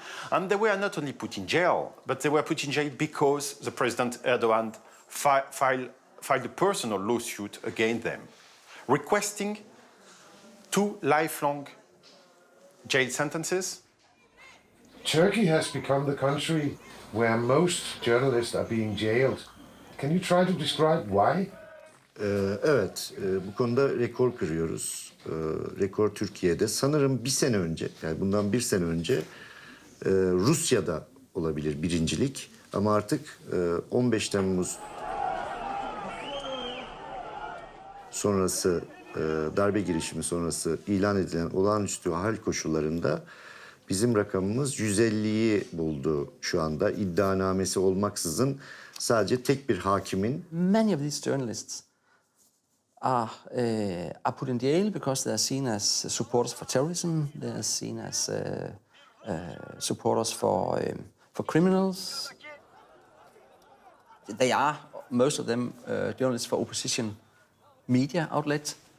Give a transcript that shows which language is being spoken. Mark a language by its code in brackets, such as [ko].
[en] And they were not only put in jail, but they were put in jail because the President Erdogan filed a personal lawsuit against them, requesting 2 lifelong jail sentences. Turkey has become the country where most journalists are being jailed. Can you try to describe why? [tr] Evet, bu konuda rekor kırıyoruz. Rekor Türkiye'de. Sanırım bir sene önce, yani bundan bir sene önce Rusya'da olabilir birincilik. Ama artık 15 Temmuz sonrası, darbe girişimi sonrası ilan edilen olağanüstü hal koşullarında bizim rakamımız 150'yi buldu şu anda. İddianamesi olmaksızın sadece tek bir hakimin. [en] Many of these journalists are put in jail because they are seen as supporters for terrorism. They are seen as supporters for criminals. They are, most of them, journalists for opposition media outlets.